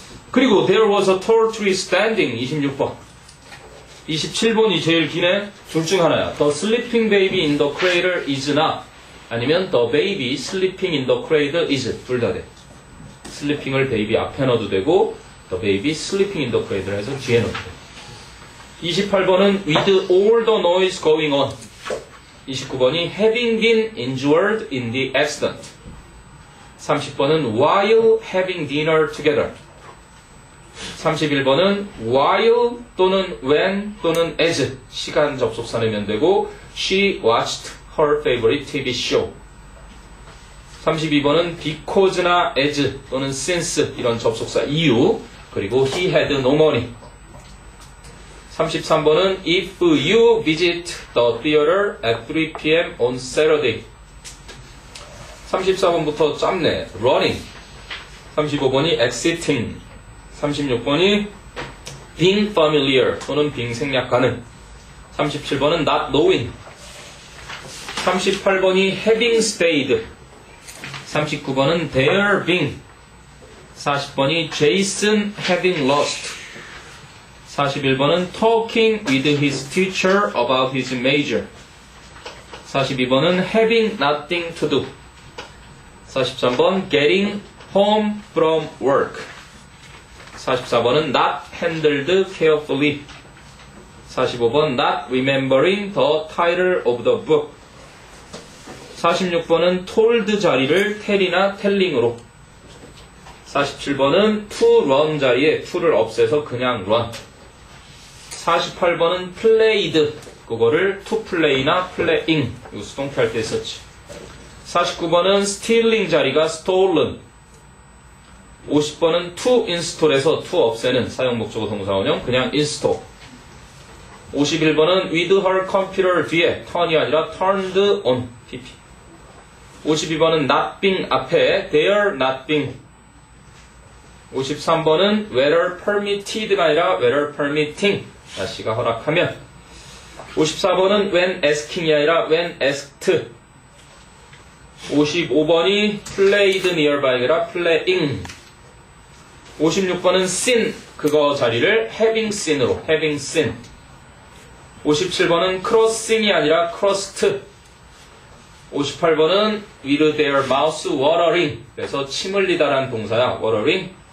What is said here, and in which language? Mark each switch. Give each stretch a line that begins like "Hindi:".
Korean: 그리고
English: there was a tall tree standing
Korean: 26번. 27번이 제일 기네. 둘 중 하나야.
English: The sleeping baby in the cradle is not.
Korean: 아니면
English: the baby sleeping in the cradle is.
Korean: 둘 다 돼. sleeping을 baby 앞에 넣어도 되고
English: the baby sleeping in the cradle
Korean: 해서 뒤에 넣어도 돼. 28번은
English: with all the noise going on.
Korean: 29번이
English: having been injured in the accident.
Korean: 30번은
English: while having dinner together.
Korean: 31번은 while 또는 when 또는 as 시간 접속사 내면 되고
English: she watched her favorite TV show.
Korean: 32번은 because나 as 또는 since 이런 접속사 이유 그리고
English: he had no money. 33번은 if you visit the theater at 3 p.m. on Saturday.
Korean: 34번부터 짧네. running. 35번이 exiting. 36번이 being familiar 또는 being 생략 가능. 37번은 not knowing. 38번이 having stayed. 39번은 there being. 40번이 Jason having lost. 41번은
English: talking with his teacher about his major.
Korean: 42번은
English: having nothing to do.
Korean: 43번
English: getting home from work.
Korean: 44번은
English: not handled carefully.
Korean: 45번
English: not remembering the title of the book.
Korean: 46번은 told 자리를 tell이나 telling으로. 47번은 to run 자리에 to를 없애서 그냥 run. 48번은 played, 그거를 to play나 playing, 이거 수동태 할 때 썼지. 49번은 stealing 자리가 stolen. 50번은 to install에서 to 없애는 사용목적어 동사원형 그냥 install. 51번은 with her computer 뒤에 turn이 아니라 turned on, pp. 52번은 not being 앞에 there not being. 53번은 whether permitted가 아니라 whether permitting, 날씨가 허락하면. 54번은 when asking이 아니라 when asked. 55번이 played nearby가 아니라 playing. 56번은 seen, 그거 자리를 having seen으로 having seen. 57번은 crossing이 아니라 crossed. 58번은
English: with their mouths watering,
Korean: 그래서 침 흘리다라는 동사야, watering.